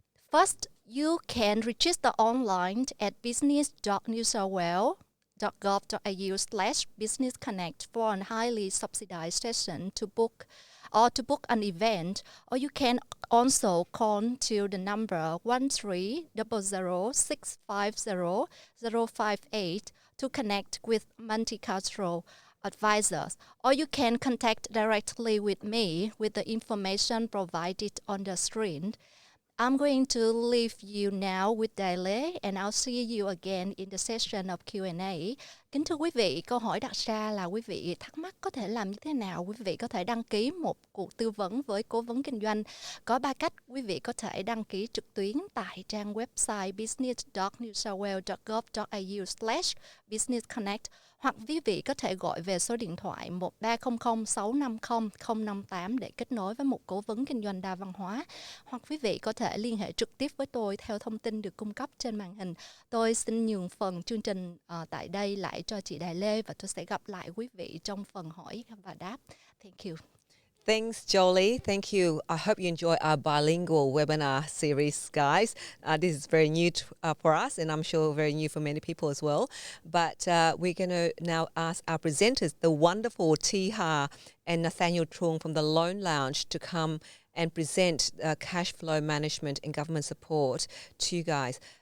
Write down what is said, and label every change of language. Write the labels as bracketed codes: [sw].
[en] First, you can register online at business.newsouthwales.gov.au/businessconnect for a highly subsidized session to book an event, or you can also call to the number 1300-650-058 to connect with multicultural advisors, or you can contact directly with me with the information provided on the screen. I'm going to leave you now with Daile, and I'll see you again in the session of Q&A. [vi] Kính thưa quý vị, câu hỏi đặt ra là quý vị thắc mắc có thể làm như thế nào? Quý vị có thể đăng ký một cuộc tư vấn với cố vấn kinh doanh. Có 3 cách. Quý vị có thể đăng ký trực tuyến tại trang website business.newsouthwales.gov.au/businessconnect, hoặc quý vị có thể gọi về số điện thoại 1300 650 058 để kết nối với một cố vấn kinh doanh đa văn hóa. Hoặc quý vị có thể liên hệ trực tiếp với tôi theo thông tin được cung cấp trên màn hình. Tôi xin nhường phần chương trình tại đây lại cho chị Đài Lê, và tôi sẽ gặp lại quý vị trong phần hỏi và đáp. [en] Thank you. Thanks, Jolie. Thank you. I hope you enjoy our bilingual webinar series, guys. This is very new for us, and I'm sure very new for many people as well. But we're going to now ask our presenters, the wonderful Tiha and Nathaniel Truong from the Loan Lounge, to come and present cash flow management and government support to you guys.